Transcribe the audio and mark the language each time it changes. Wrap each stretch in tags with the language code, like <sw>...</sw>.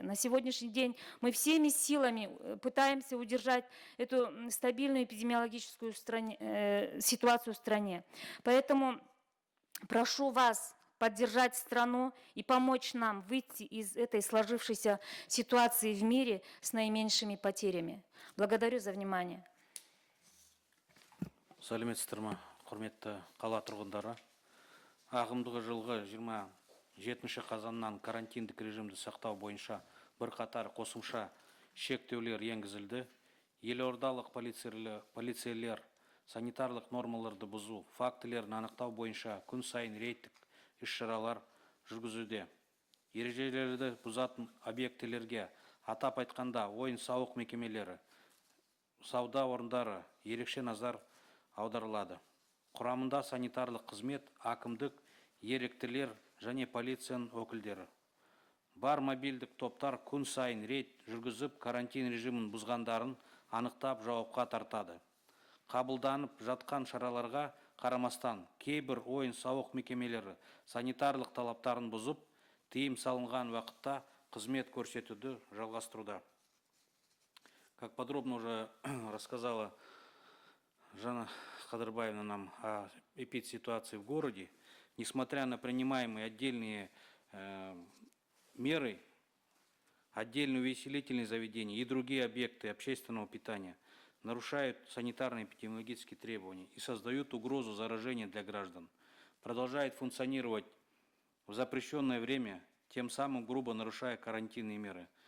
<ru>На сегодняшний день мы всеми силами пытаемся удержать эту стабильную эпидемиологическую ситуацию в стране. Поэтому прошу вас поддержать страну и помочь нам выйти из этой сложившейся ситуации в мире с наименьшими потерями. Благодарю за внимание.</ru> <kk>Сәлеметсіздер ме, құрметті қала тұрғындары. Ағымдағы жылғы 27 қазаннан карантиндік режимді сақтау бойынша бірқатар қосымша шектеулер енгізілді. Елордалық полицейлер санитарлық нормаларды бұзу фактілерін анықтау бойынша күн сайын рейдтік іс-шаралар жүргізуде. Ережелерді бұзатын объектілерге, атап айтқанда ойын-сауық мекемелері, сауда орындары ерекше назар аударылады. Құрамында санитарлық қызмет, әкімдік, еріктілер және полицияның өкілдері. Бар мобильдік топтар күн сайын рейд жүргізіп, карантин режимін бұзғандарын анықтап жауапқа тартады. Қабылданып жатқан шараларға қарамастан кейбір ойын-сауық мекемелері санитарлық талаптарын бұзып, тыйым салынған уақытта қызмет көрсетуді жалғастыруда.</kk> <ru>Как подробно уже рассказала Жанна Кадырбаевна нам о эпидситуации в городе, несмотря на принимаемые отдельные меры, отдельные увеселительные заведения и другие объекты общественного питания нарушают санитарные эпидемиологические требования и создают угрозу заражения для граждан, продолжают функционировать в запрещенное время, тем самым грубо нарушая карантинные меры.</ru>